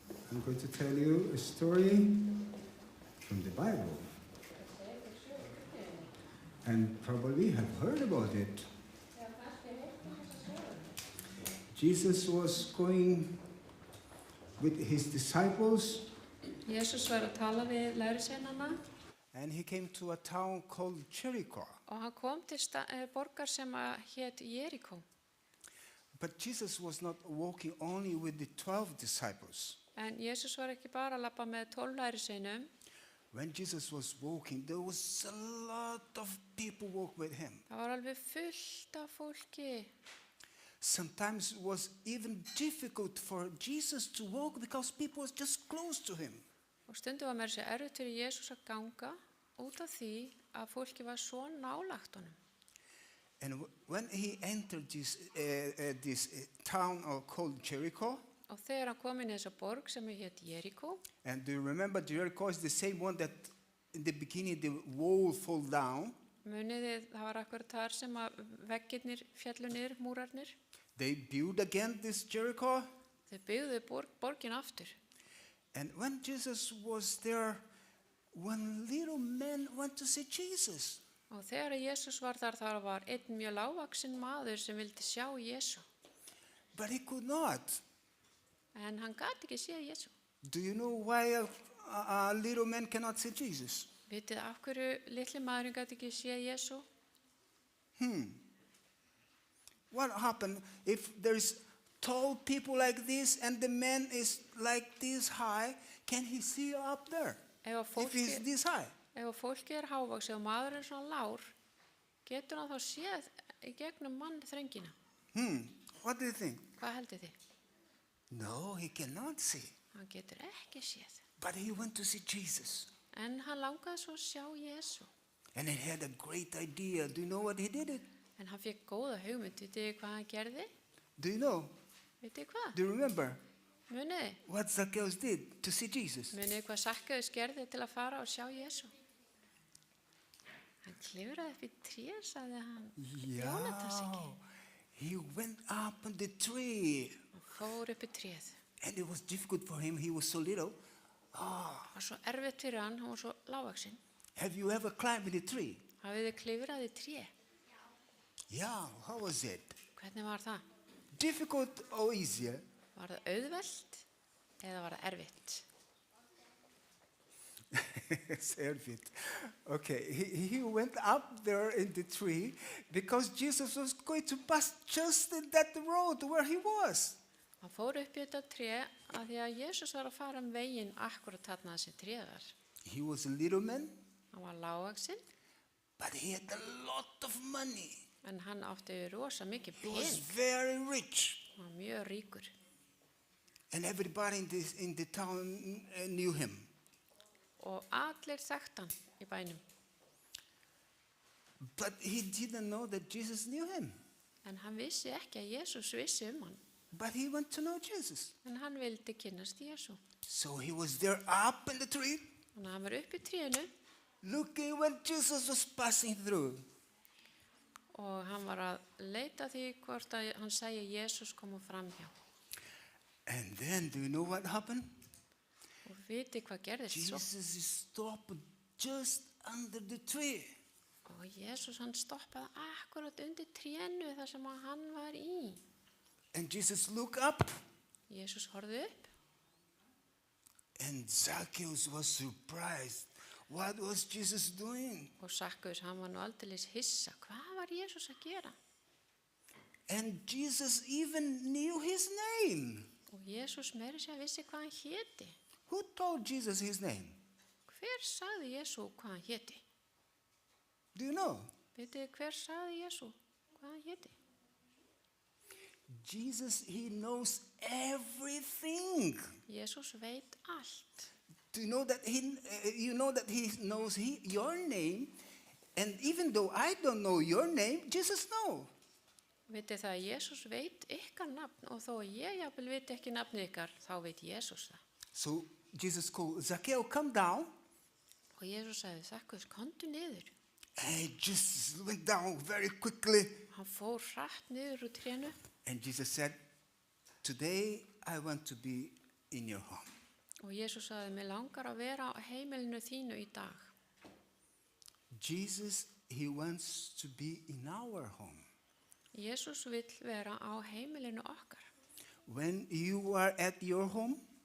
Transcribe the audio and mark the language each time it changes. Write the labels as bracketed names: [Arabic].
[English] I'm going to tell you a story from the Bible. And probably have heard about it. Jesus was going with his disciples, [Icelandic] Jesus var að tala við lærisveinana [English] and he came to a town called Jericho. [Icelandic] og hann kom til borgar sem hét Jerikó. [English] But Jesus was not walking only with the 12 disciples. [Icelandic] En Jesus var ekki bara að labba með 12 lærisveinum. [English] When Jesus was walking, there was a lot of people walk with him. [Icelandic] Það var alveg fullt af fólki. [English] Sometimes it was even difficult for Jesus to walk because people was just close to him. [Icelandic] Og stundum var meira sér erfitt fyrir Jesus að ganga út af því að fólki var svo nálægt honum. [English] And when he entered this town called Jericho, [Icelandic] Og þegar hann kom inn í þessa borg sem hét Jerikó, [English] and do you remember Jericho is the same one that in the beginning the wall fall down? [Icelandic] muniði það var akkurat þar sem að veggirnir fjallu niður, múrarnir. [English] They built again this Jericho. [Icelandic] Þau byggðu borgin aftur. [English] And when Jesus was there, one little man went to see Jesus. [Icelandic] Og þegar Jesus var þar, þar var einn mjög lágvaxinn maður sem vildi sjá Jesu. [English] But he could not. [Icelandic] En hann gat ekki séð Jesu. [English] Do you know why a little man cannot see Jesus? [Icelandic] Vitið af hverju litli maðurinn gat ekki séð Jesu? [English] What happened if there's tall people like this and the man is like this high? Can he see up there? [Icelandic] Ef [English] If he's this high? [Icelandic] fólki hávaxið og maðurinn er svona lár, getur hann þá séð í gegnum mannþröngina? [English] What do you think? [Icelandic] Hvað heldur þið? [English] No, he cannot see. [Icelandic] Hann getur ekki séð. [English] But he went to see Jesus. [Icelandic] En hann langaði svo að sjá Jesu. [English] And he had a great idea. Do you know what he did? [Icelandic] En hann fekk góða hugmynd. Vitið þið hvað hann gerði? [English] Do you know? [Icelandic] Vitið þið hvað? [English] Do you remember [Icelandic] Muniði? [English] what Zacchaeus did to see Jesus? [Icelandic] Muniði hvað Sakkaus gerði til að fara og sjá Jesu? Hann klifraði upp í tré, sagði hann. Jónatas ekki. [English] He went up on the tree. [Icelandic] Hann fór upp í tréð. [English] And it was difficult for him. He was so little. [Icelandic] Það var svo erfitt fyrir hann var svo lágvaxinn. [English] Have you ever climbed in a tree? [Icelandic] Hafið þið klifrað í tré? [English] Yeah, how was it? [Icelandic] Hvernig var það? [English] Difficult or easier? [Icelandic] Var það auðvelt eða var það erfitt? [English] It's [Icelandic] erfitt. [English] Okay, he went up there in the tree because Jesus was going to pass just in that road where he was. [Icelandic] Hann fór upp í þetta tré af því að Jesus var að fara veginn akkurat þarna þessi tréðar. [English] He was a little man, [Icelandic] Hann var lágvaxinn, [English] but he had a lot of money. [Icelandic] en hann átti rosa mikið [English] He was [Icelandic] pening. [English] very rich. [Icelandic] Hann var mjög ríkur. [English] And everybody in the town knew him. [Icelandic] Og allir þekkt hann í bænum. [English] But he didn't know that Jesus knew him. [Icelandic] En hann vissi ekki að Jesus vissi hann. [English] But he went to know Jesus. [Icelandic] En hann vildi kynnast Jesu. [English] So he was there up in the tree, [Icelandic] Þannig að hann var upp í trénu [English] looking when Jesus was passing through. [Icelandic] og hann var að leita því hvort að hann sæi Jesus koma fram hjá. [English] And then, do you know what happened? [Icelandic] Og viti hvað gerðist svo? [English] Jesus stopped just under the tree. [Icelandic] Og Jesus hann stoppaði akkurat undir trénu þar sem að hann var í. [English] And Jesus looked up, [Icelandic] Jesus horfði upp [English] and Zacchaeus was surprised. What was Jesus doing? [Icelandic] og Sakkaus hann var nú aldeilis hissa. Hvað var Jesus að gera? [English] And Jesus even knew his name. [Icelandic] Og Jesus meiri sér vissi hvað hann héti. [English] Who told Jesus his name? [Icelandic] Hver sagði Jesu hvað hann héti? [English] Do you know? [Icelandic] Vitið þið hver sagði Jesu hvað hann héti? [English] Jesus, he knows everything. [Icelandic] Jesus veit allt. [English] Do you know that he knows your name? And even though I don't know your name, Jesus knows. [Icelandic] Vitið það að Jesus veit ykkar nafn og þó að ég jafnvel veit ekki nafni ykkar, þá veit Jesus það. [English] So Jesus called, Zacchaeus, come down. [Icelandic] Og Jesus sagði, Sakkaus, komdu niður. [English] And he just went down very quickly. [Icelandic] Hann fór hratt niður úr trénu [English] And Jesus said, today I want to be in your home. [Icelandic] og Jesús sagði, mig langar að vera á heimilinu þínu í dag. [English] Jesus, he wants to be in our home. [Icelandic] Jesús vill vera á heimilinu okkar. [English] When you are at your home,